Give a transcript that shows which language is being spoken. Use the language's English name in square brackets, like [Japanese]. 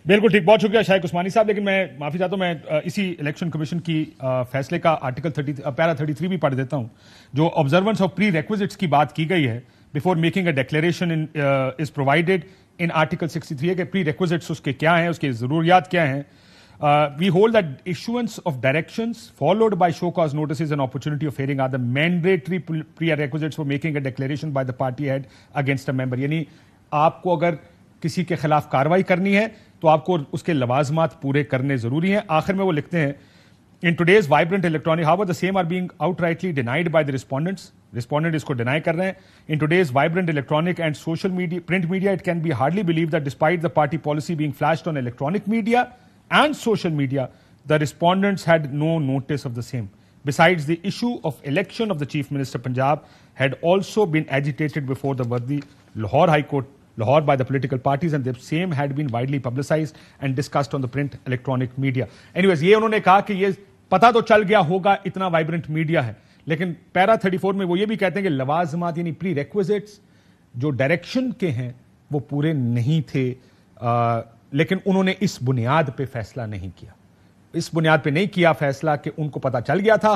[Urdu] بالکل ٹھیک، بہت شکریہ شائق عثمانی صاحب. لیکن میں معافی چاہتا ہوں، میں اسی الیکشن کمیشن کی فیصلے کا آرٹیکل پیرا 33 بھی پڑھ دیتا ہوں جو آبزرونس آف پری ریکویزٹس کی بات کی گئی ہے. [English] before making a declaration as provided in article 63 [Urdu] کے پری ریکویزٹس اس کے کیا ہیں، اس کی ضروریات کیا ہیں. [English] We hold that issuance of directions followed by show cause notices and opportunity of hearing are the mandatory prerequisites for making a declaration by the party head against a member. [Urdu] یعنی آپ کو اگر کسی کے خلاف کاروائی کرنی ہے تو آپ کو اس کے لوازمات پورے کرنے ضروری ہیں. آخر میں وہ لکھتے ہیں [English] In today's vibrant electronic, however, the same are being outrightly denied by the respondents. [Urdu] Respondent اس کو deny کر رہے ہیں. [English] In today's vibrant electronic and social media, print media, it can be hardly believed that despite the party policy being flashed on electronic media and social media, the respondents had no notice of the same. Besides, the issue of election of the Chief Minister Punjab had also been agitated before the worthy Lahore High Court, Lahore, by the political parties, and the same had been widely publicized and discussed on the print electronic media. Anyways, [Urdu] یہ انہوں نے کہا کہ یہ پتا تو چل گیا ہوگا، اتنا وائبرنٹ میڈیا ہے، لیکن پیرا 34 میں وہ یہ بھی کہتے ہیں کہ لوازمات یعنی پری ریکویزٹس جو ڈائریکشن کے ہیں وہ پورے نہیں تھے. لیکن انہوں نے اس بنیاد پہ فیصلہ نہیں کیا، اس بنیاد پہ نہیں کیا فیصلہ کہ ان کو پتا چل گیا تھا.